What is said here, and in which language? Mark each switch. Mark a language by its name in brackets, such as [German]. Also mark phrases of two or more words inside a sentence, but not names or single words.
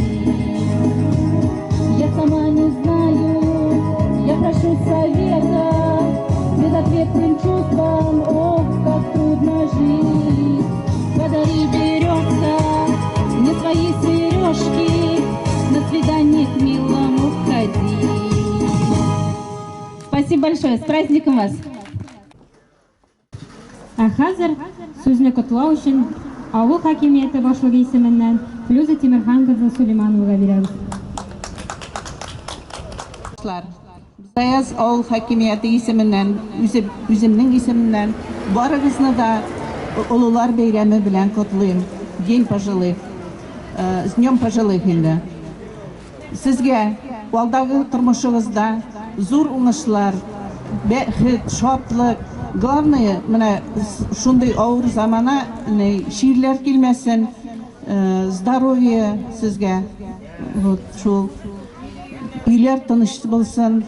[Russian] Я сама не знаю, я прошу совета, с безответным чувством, ох, как трудно жить. Подари, березка, мне свои сережки, на свидание к милому ходи. Спасибо большое, с праздником вас! [Tatar] Ә хәзер сүзне котлау өчен авыл хакимияте башлыгы исеменнән Флюза Тимерхан кызы Сулеймановага бирәбез. Заяз авыл хакимияте исеменнән, үземнең исемемнән барыгызны да Олылар бәйрәме белән котлыйм. [Russian] День пожилых, с днем пожилых инде. [Tatar] Сезгә алдагы тормышыгызда зур уңышлар, бәхет, шатлык, главное, менә шундый авыр замана ширләр килмәсен, здоровье сезгә, вот шул үйләр тыныч булсын.